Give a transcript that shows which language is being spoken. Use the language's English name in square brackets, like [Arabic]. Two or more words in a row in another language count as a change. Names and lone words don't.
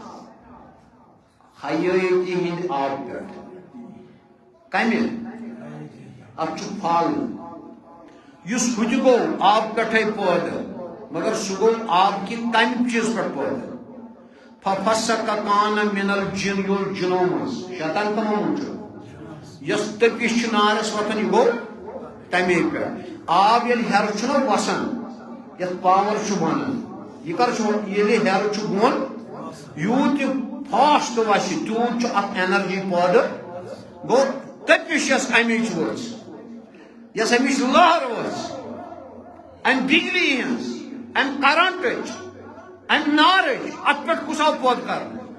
[Kashmiri] حیٲتی ہٕنٛدِ آب پٮ۪ٹھ کمہِ اتھ چھُ پھل یُس ہُتہِ گوٚو آب پٮ۪ٹھے پٲدٕ مگر سُہ گوٚو آب کہِ تمہِ چیٖز پٮ۪ٹھ پٲدٕ [Arabic] ففسق کان من الجن [Kashmiri] یول جنو منٛز شیطان کمو منٛز چھُ یۄس تٔپِش چھِ نارس وتھان یہ گوٚو تمے پٮ۪ٹھ آب ییٚلہِ ہیرٕ چھُنہ وسان یتھ پاور چھُ ونان یہ کر ییٚلہِ ہیرٕ چھُ بۄن یوٗت یہِ فاسٹ وسہِ تیوٗت چھُ اتھ اینرجی پٲدٕ گوٚو تٔپِش یۄس امِچ ؤژھ یۄس امِچ لہر ؤژھ امہِ بجلی ہٕنٛز امہِ کرنٹٕچ امہِ نارٕچ اتھ پٮ۪ٹھ کُس آو پٲدٕ کرنہٕ